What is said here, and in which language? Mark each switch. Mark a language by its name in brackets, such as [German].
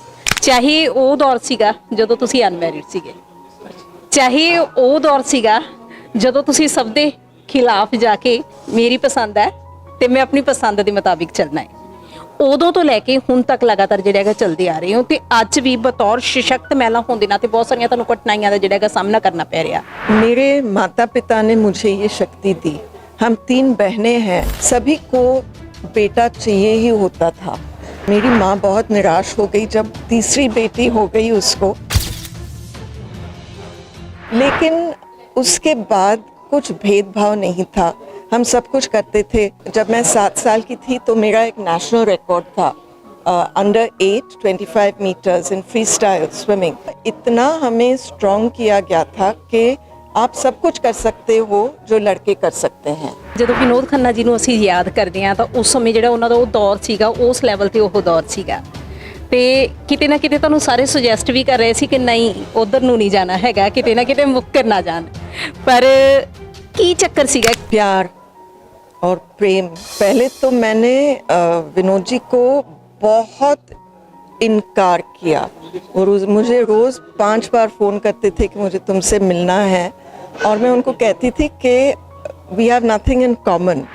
[Punjabi] ਚਾਹੇ ਉਹ ਦੌਰ ਸੀਗਾ ਜਦੋਂ ਤੁਸੀਂ ਅਨਮੈਰਿਡ ਸੀਗੇ, ਚਾਹੇ ਉਹ ਦੌਰ ਸੀਗਾ ਜਦੋਂ ਤੁਸੀਂ ਸਭ ਦੇ ਖਿਲਾਫ ਜਾ ਕੇ ਮੇਰੀ ਪਸੰਦ ਹੈ ਤੇ ਮੈਂ ਆਪਣੀ ਪਸੰਦ ਦੇ ਮੁਤਾਬਿਕ ਚੱਲਣਾ ਹੈ, ਉਦੋਂ ਤੋਂ ਲੈ ਕੇ ਹੁਣ ਤੱਕ ਲਗਾਤਾਰ ਜਿਹੜਾ ਹੈਗਾ ਚੱਲਦੇ ਆ ਰਹੇ ਹੋ ਤੇ ਅੱਜ ਵੀ ਬਤੌਰ ਸਸ਼ਕਤ ਮਹਿਲਾ ਹੋਣ ਦੇ ਨਾਤੇ ਬਹੁਤ ਸਾਰੀਆਂ ਤੁਹਾਨੂੰ ਕਠਿਨਾਈਆਂ ਦਾ ਜਿਹੜਾ ਹੈਗਾ ਸਾਹਮਣਾ ਕਰਨਾ ਪੈ ਰਿਹਾ। [Hindi] मेरे माता पिता ने मुझे ये शक्ति दी। हम 3 बहनें हैं, सभी को बेटा चाहिए ही होता था। मेरी माँ बहुत निराश हो गई जब तीसरी बेटी हो गई उसको, लेकिन उसके बाद कुछ भेदभाव नहीं था, हम सब कुछ करते थे। जब मैं 7 साल की थी तो मेरा एक नेशनल रिकॉर्ड था [English] Under 8 25 metres in freestyle swimming. [Hindi] इतना हमें स्ट्रॉन्ग किया गया था कि आप सब कुछ कर सकते हो जो लड़के कर सकते हैं। [Punjabi] ਜਦੋਂ ਵਿਨੋਦ ਖੰਨਾ ਜੀ ਨੂੰ ਅਸੀਂ ਯਾਦ ਕਰਦੇ ਹਾਂ ਤਾਂ ਉਸ ਸਮੇਂ ਜਿਹੜਾ ਉਹਨਾਂ ਦਾ ਉਹ ਦੌਰ ਸੀਗਾ, ਉਸ ਲੈਵਲ ਤੇ ਉਹ ਦੌਰ ਸੀਗਾ ਤੇ ਕਿਤੇ ਨਾ ਕਿਤੇ ਤੁਹਾਨੂੰ ਸਾਰੇ ਸੁਜੈਸਟ ਵੀ ਕਰ ਰਹੇ ਸੀ ਕਿ ਨਹੀਂ ਉਧਰ ਨੂੰ ਨਹੀਂ ਜਾਣਾ ਹੈਗਾ, ਕਿਤੇ ਨਾ ਕਿਤੇ ਮੁੱਕਰ ਨਾ ਜਾਣ, ਪਰ ਕੀ ਚੱਕਰ ਸੀਗਾ? [Hindi] प्यार और प्रेम। पहले तो मैंने विनोद जी को बहुत इनकार किया और मुझे रोज़ 5 बार फ़ोन करते थे कि मुझे तुमसे मिलना है, और मैं उनको कहती थी कि [English] We have nothing in common.